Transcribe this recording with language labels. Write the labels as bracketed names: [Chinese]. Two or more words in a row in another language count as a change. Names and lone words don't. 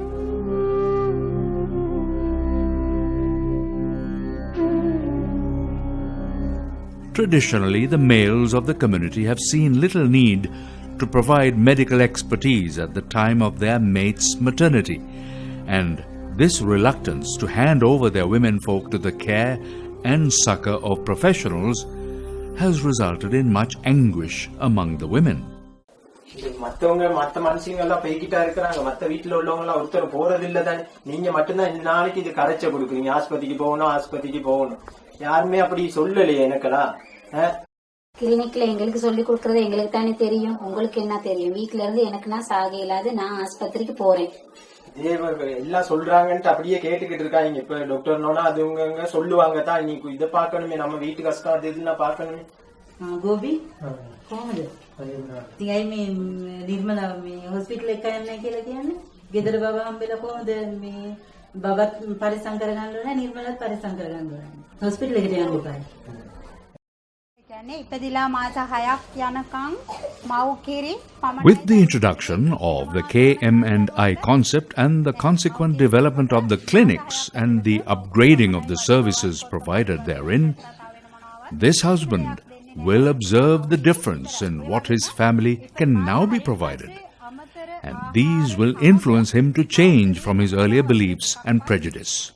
[English] Traditionally, the males of the community have seen little need to provide medical expertise at the time of their mate's maternity, and this reluctance to hand over their womenfolk to the care and succor of professionals has resulted in much anguish among the women. [Tamil] மத்தவங்க மத்த மனுஷங்க எல்லாம் பேக்கிட்டா இருக்காங்க, மத்த வீட்டுல உள்ளவங்க எல்லாம் ஒருத்தர் போறது இல்ல தானே, நீங்க மட்டும்தான் இந்த நாளைக்கு இது கரைச்ச கொடுக்குறீங்க, ஆஸ்பத்திரிக்கு போகணும் யாருமே அப்படி சொல்லலையே எனக்கெல்லாம். கிளினிக்ல எங்களுக்கு சொல்லி கொடுக்கறது எங்களுக்கு தானே தெரியும், உங்களுக்கு என்ன தெரியும்? வீட்டுல இருந்து எனக்கு நான் சாக இல்லாத நான் ஆஸ்பத்திரிக்கு போறேன். எல்லாம் சொல்றாங்கன்ட்டு அப்படியே கேட்டுக்கிட்டு இருக்காங்க. இப்ப டாக்டர்னோனா அது உங்க சொல்லுவாங்க தான், நீ இதை பாக்கணுமே, நம்ம வீட்டு கஷ்டம் அது இதுன்னா பாக்கணுமே. [Sinhala] ගෝබි කොහමද? ඉතින් මේ නිර්මලා මේ හොස්පිටල් එක යන්නේ කියලා කියන්නේ ගෙදර බබා හම්බෙලා කොහමද මේ බබත් පරිසම් කරගන්න ඕනේ, නිර්මලත් පරිසම් කරගන්න ඕනේ. හොස්පිටල් එකට යන්න එපා. [English] With the introduction of the KM&I concept and the consequent development of the clinics and the upgrading of the services provided therein, this husband will observe the difference in what his family can now be provided, and these will influence him to change from his earlier beliefs and prejudice.